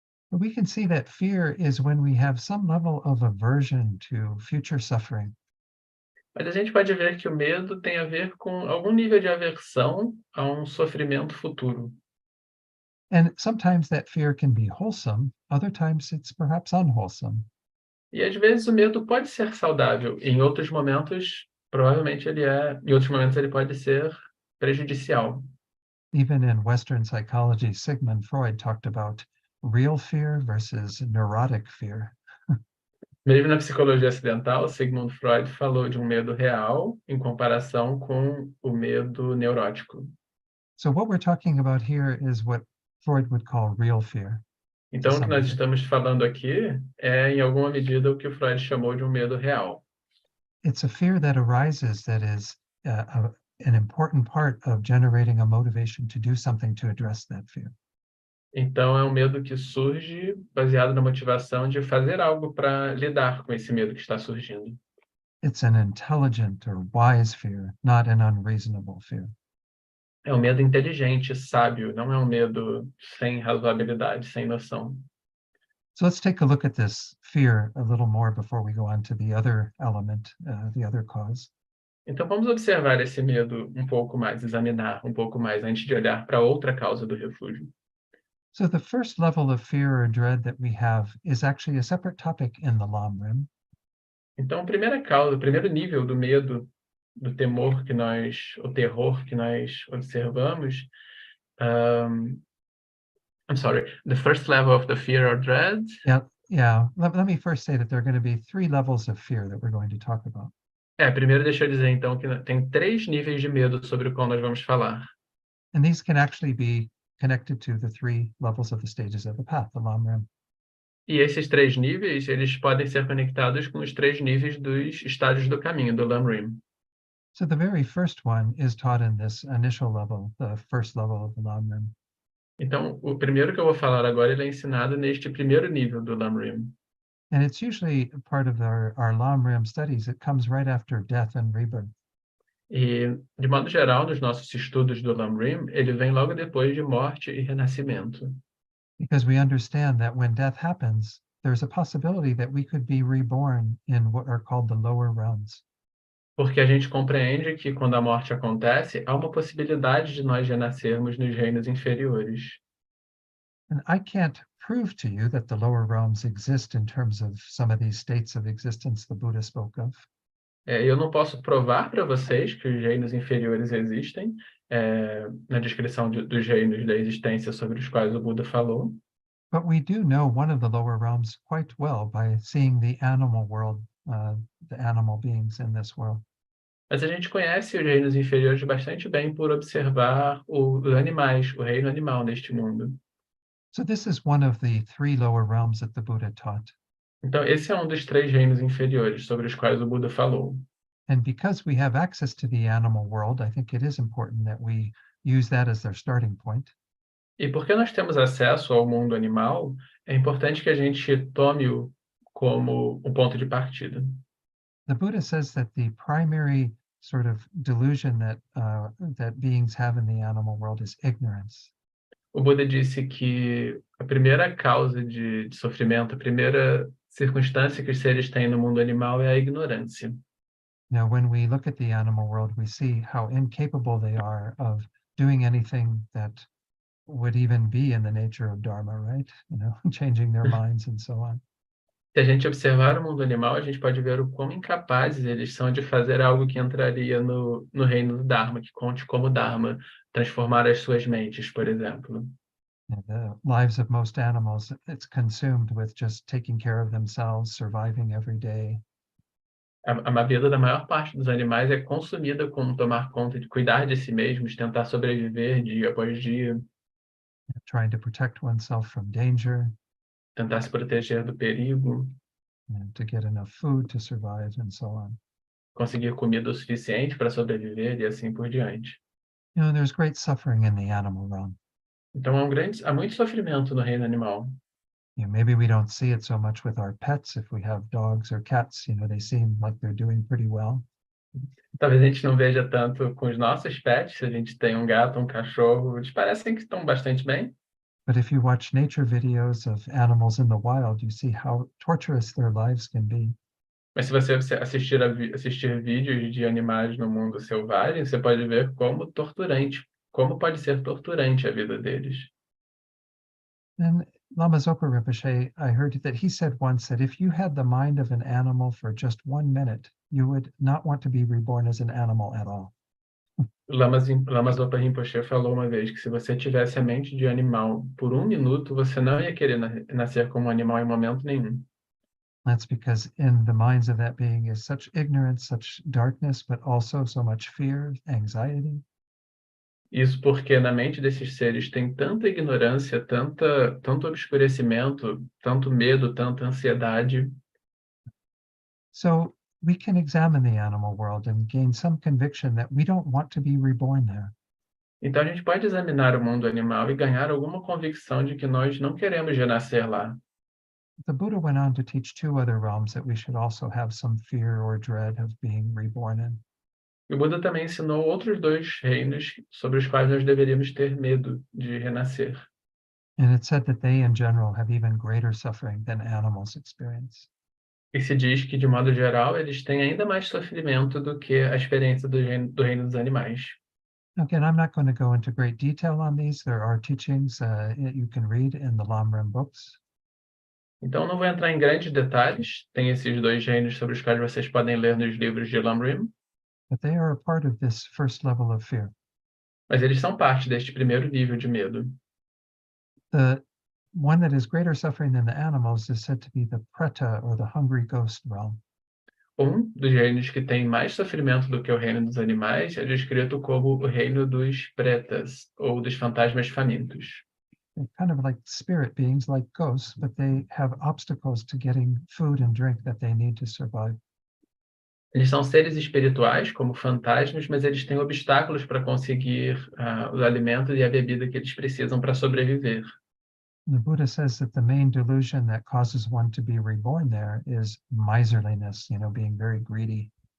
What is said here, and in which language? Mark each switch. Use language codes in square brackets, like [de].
[en] But we can see that fear is when we have some level of aversion to future suffering. [pt] Mas a gente pode ver que o medo tem a ver com algum nível de aversão a um sofrimento futuro. [en] And sometimes that fear can be wholesome, other times it's perhaps unwholesome. [pt] E às vezes o medo pode ser saudável, em outros momentos, provavelmente em outros momentos ele pode ser prejudicial. [en] Even in Western psychology, Sigmund Freud talked about real fear versus neurotic fear. [pt] Mesmo na psicologia ocidental, Sigmund Freud falou de um medo real em comparação com o medo neurótico. [en] So what we're talking about here is what Freud would call real fear. [pt] Então, o que nós estamos falando aqui é, em alguma medida, o que o Freud chamou de um medo real. [en] It's a fear that arises that is an important part of generating a motivation to do something to address that fear. [pt] Então, é um medo que surge baseado na motivação de fazer algo para lidar com esse medo que está surgindo. [en] It's an intelligent or wise fear, not an unreasonable fear. [pt] É um medo inteligente, sábio, não é um medo sem razoabilidade, sem noção. [en] So let's take a look at this fear a little more before we go on to the other element, the other cause. [pt] Então, vamos observar esse medo um pouco mais, examinar um pouco mais, antes de olhar para outra causa do refúgio. [en] So the first level of fear or dread that we have is actually a separate topic in the Lamrim. [pt] Então, a primeira causa, o primeiro nível do medo, do temor que nós, o terror que nós observamos, [en] I'm sorry, the first level of the fear or dread. Yeah. Let me first say that there are going to be 3 levels of fear that we're going to talk about. [pt] Primeiro deixa eu dizer então que tem 3 níveis de medo sobre o qual nós vamos falar. [en] And these can actually be connected to the 3 levels of the stages of the path, the Lamrim. [pt] E esses 3 níveis, eles podem ser conectados com os 3 níveis dos estágios do caminho, do Lamrim. [en] So the very first one is taught in this initial level, the first level of the Lamrim. [pt] Então, o primeiro que eu vou falar agora, ele é ensinado neste primeiro nível do Lamrim. [en] And it's usually part of our Lamrim studies. It comes right after death and rebirth. [pt] E, de modo geral, nos nossos estudos do Lamrim, ele vem logo depois de morte e renascimento. [en] Because we understand that when death happens, there's a possibility that we could be reborn in what are called the lower realms. [pt] Porque a gente compreende que, quando a morte acontece, há uma possibilidade de nós renascermos nos reinos inferiores. [en] And I can't prove to you that the lower realms exist in terms of some of these states of existence the Buddha spoke of. [pt] Eu não posso provar para vocês que os reinos inferiores existem, na descrição dos reinos da existência sobre os quais o Buda falou. [en] But we do know one of the lower realms quite well by seeing the animal world, the animal beings in this world. [pt] Mas a gente conhece os reinos inferiores bastante bem por observar os animais, o reino animal neste mundo. [en] So this is one of the 3 lower realms that the Buddha taught. [pt] Então, esse é um dos 3 reinos inferiores sobre os quais o Buda falou. [en] And because we have access to the animal world, I think it is important that we use that as their starting point. [pt] E porque nós temos acesso ao mundo animal, é importante que a gente tome-o como um ponto de partida. [en] The Buddha says that the primary sort of delusion that beings have in the animal world is ignorance. [pt] O Buda disse que a primeira causa de sofrimento, a primeira circunstância que os seres têm no mundo animal é a ignorância. [en] Now, when we look at the animal world, we see how incapable they are of doing anything that would even be in the nature of Dharma, right? Changing their minds and so on. [pt] Se a gente observar o mundo animal, a gente pode ver o quão incapazes eles são de fazer algo que entraria no reino do Dharma, que conte como Dharma, transformar as suas mentes, por exemplo. [en] The lives of most animals, it's consumed with just taking care of themselves, surviving every day. [pt] A vida da maior parte dos animais é consumida com tomar conta de cuidar de si mesmos, tentar sobreviver dia após dia. [en] Trying to protect oneself from danger. [pt] Tentar se proteger do perigo. [en] To get enough food to survive and so on. [pt] Conseguir comida o suficiente para sobreviver e assim por diante. [en] There's great suffering in the animal realm. [pt] Então há muito sofrimento no reino animal. [en] Maybe we don't see it so much with our pets. If we have dogs or cats, they seem like they're doing pretty well. [pt] Talvez a gente não veja tanto com os nossos pets, se a gente tem um gato, um cachorro, eles parecem que estão bastante bem. [en] But if you watch nature videos of animals in the wild, you see how torturous their lives can be. [pt] Mas se você assistir vídeos de animais no mundo selvagem, você pode ver como pode ser torturante a vida deles. [en] And Lama Zopa Rinpoche, I heard that he said once that if you had the mind of an animal for just 1 minute, you would not want to be reborn as an animal at all. [pt] Lama Zopa Rinpoche falou uma vez que se você tivesse a mente de animal por 1 minuto, você não ia querer nascer como um animal em momento nenhum. [en] That's because in the minds of that being is such ignorance, such darkness, but also so much fear, anxiety. [pt] Isso porque na mente desses seres tem tanta ignorância, tanto obscurecimento, tanto medo, tanta ansiedade. [en] So we can examine the animal world and gain some conviction that we don't want to be reborn there. [pt] Então a gente pode examinar o mundo animal e ganhar alguma convicção de que nós não queremos renascer lá. [en] The Buddha went on to teach 2 other realms that we should also have some fear or dread of being reborn in. [pt] E o Buda também ensinou outros 2 reinos sobre os quais nós deveríamos ter medo de renascer. [en] And it's said that they in general have even greater suffering than animals experience. [pt] E se diz que, de modo geral, eles têm ainda mais sofrimento do que a experiência do reino dos animais. [en] Again, I'm not going to go into great detail on these. There are teachings that you can read in the Lamrim books. [pt] Então, não vou entrar em grandes detalhes. Tem esses 2 reinos sobre os quais vocês podem ler nos livros de Lamrim. [en] But they are a part of this first level of fear. [pt] Mas eles são parte deste primeiro nível de medo. [en] The one that is greater suffering than the animals is said to be the preta, or the hungry ghost realm. [pt] Dos reinos que tem mais sofrimento do que o reino dos animais é descrito como o reino dos pretas, ou dos fantasmas famintos. [en] They're kind of like spirit beings, like ghosts, but they have obstacles to getting food and drink that they need to survive. [pt] Eles são seres espirituais, como fantasmas, mas eles têm obstáculos para conseguir os alimentos e a bebida que eles precisam para sobreviver. [en] The Buddha says that the main delusion that causes one to be reborn there is miserliness, being very greedy.